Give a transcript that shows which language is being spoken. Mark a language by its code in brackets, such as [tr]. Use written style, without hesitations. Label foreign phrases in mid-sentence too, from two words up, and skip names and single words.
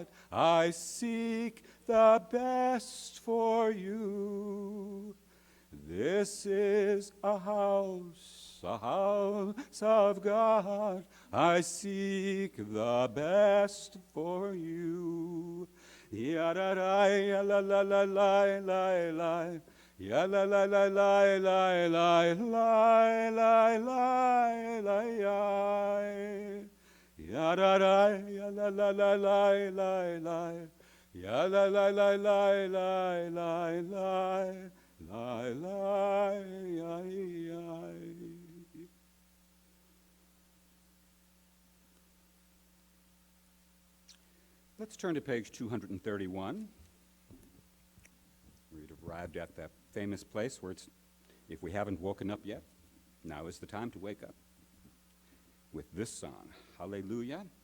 [en] I seek the best for you. This is a house of God. I seek the best for you. Ya da da ya la la la la la la. Ya la la la la la la la la la la ya. Ya da da ya la la la la la la. Ya la la la la la la la la la ya ya. Let's turn to page 231. We've arrived at that famous place where it's, if we haven't woken up yet, now is the time to wake up with this song, Hallelujah.